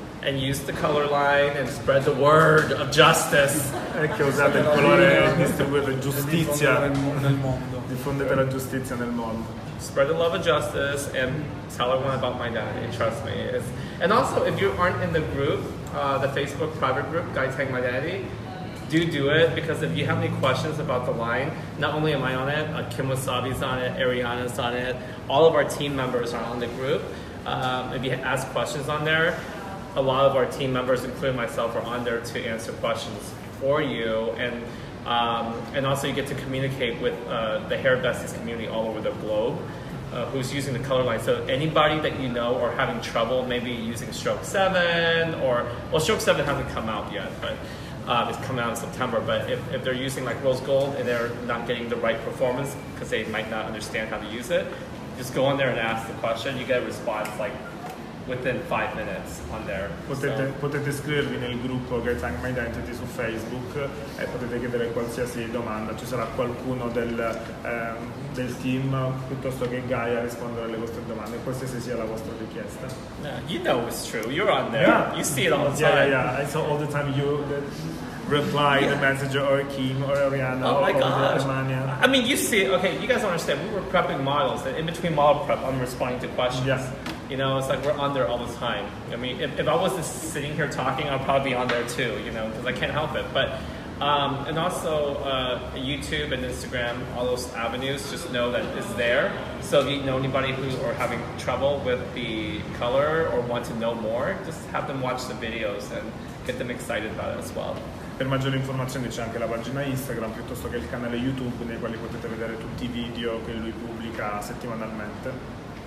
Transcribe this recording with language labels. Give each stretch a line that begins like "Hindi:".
English: And use the color line and spread the word of justice.
Italian: E che usate il colore, distribuite giustizia nel mondo. Diffondete la giustizia nel mondo.
English: Spread the love of justice and tell everyone about my daddy. Trust me. And also, if you aren't in the group, the Facebook private group, Tang Mydentity, do it, because if you have any questions about the line, not only am I on it, Kim Wasabi's on it, Ariana's on it, all of our team members are on the group. If you ask questions on there, a lot of our team members, including myself, are on there to answer questions for you, and also you get to communicate with the hair besties community all over the globe, who's using the color line. So anybody that you know or having trouble, maybe using Stroke 7, Stroke 7 hasn't come out yet, but it's coming out in September. But if they're using like rose gold and they're not getting the right performance because they might not understand how to use it, just go on there and ask the question. You get a response like within 5 minutes on there.
Italian: Potete iscrivervi nel gruppo Tang Mydentity su Facebook e potete chiedere qualsiasi domanda. Ci sarà qualcuno del team piuttosto che Gaia a rispondere alle vostre domande, qualsiasi sia la vostra richiesta.
English: Yeah, you know it's true. You're on there. Yeah. You see it all the time. Yeah. I saw all the time you reply the message, or Kim or Ariana Oh my or gosh. Emania. I mean, you see, okay, you guys don't understand. We were prepping models, and in between model prep, I'm responding to questions. Yeah. It's like we're on there all the time. I mean, if I was just sitting here talking, I'd probably be on there too, because I can't help it. But, and also YouTube and Instagram, all those avenues, just know that it's there. So if you know anybody who are having trouble with the color or want to know more, just have them watch the videos and get them excited about it as well.
Italian: Per maggiori informazioni c'è anche la pagina Instagram piuttosto che il canale YouTube, nei quali potete vedere tutti i video che lui pubblica settimanalmente.